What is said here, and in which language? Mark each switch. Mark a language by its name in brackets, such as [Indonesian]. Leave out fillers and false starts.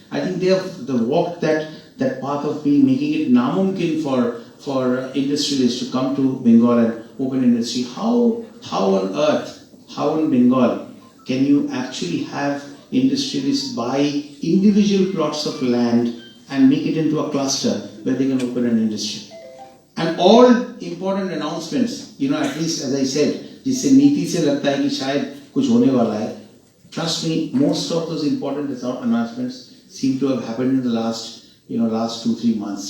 [English] I think they have walked that path of making it namumkin for industrialists to come to Bengal and open industry. How on earth, how in Bengal can you actually have industrialists buy individual plots of land and make it into a cluster where they can open an industry? [Hindi] And all important announcements, at least as I said, जिससे नीति से लगता है कि शायद कुछ होने वाला है. [English] Trust me, most of those important announcements seem to have happened in the last 2-3 months.